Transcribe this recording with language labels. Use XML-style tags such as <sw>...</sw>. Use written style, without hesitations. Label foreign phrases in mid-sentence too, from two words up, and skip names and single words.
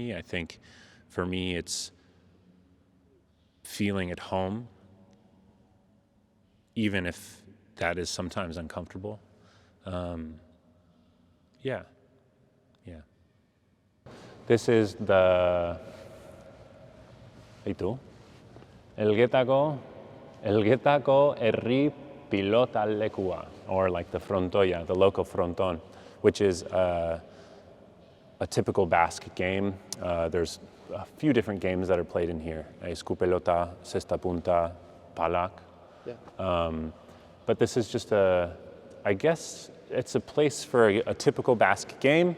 <en>I think for me it's feeling at home, even if that is sometimes uncomfortable. Yeah. This is the</en> <eu>Elgetako herri pilotalekua,</eu> <en>or like the frontoia, the local fronton, which is a typical Basque game. There's a few different games that are played in here. Escupelota, cesta punta, palak. Yeah. But this is just I guess it's a place for a typical Basque game.</en>